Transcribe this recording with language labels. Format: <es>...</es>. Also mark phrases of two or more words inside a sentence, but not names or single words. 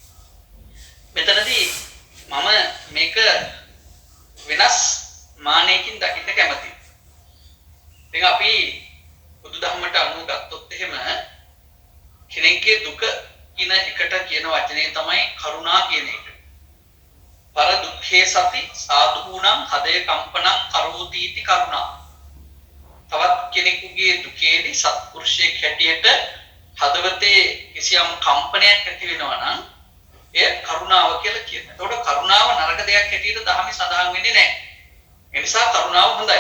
<si>මෙතනදී මම මේක වෙනස් මානයකින් දකින්න කැමතියි. දැන් අපි බුදුදහමට අනුව ගත්තොත් එහෙම කෙනෙක්ගේ දුක කියන එකට කියන වචනේ තමයි කරුණා කියන එක.</si> <pi>පර දුක්ඛේ සති සාධූණං හදේ කම්පනං කරෝති इति කරුණා.</pi> <si>තවත් කෙනෙකුගේ දුකේදී සත්පුරුෂයෙක් හැටියට හදවතේ කිසියම් කම්පනයක් ඇති වෙනවා නම් එය කරුණාව කියලා කියනවා. ඒතකොට කරුණාව නරක දෙයක් හැටියට දහමේ සඳහන් වෙන්නේ නැහැ. ඒ නිසා කරුණාව හොඳයි.</si>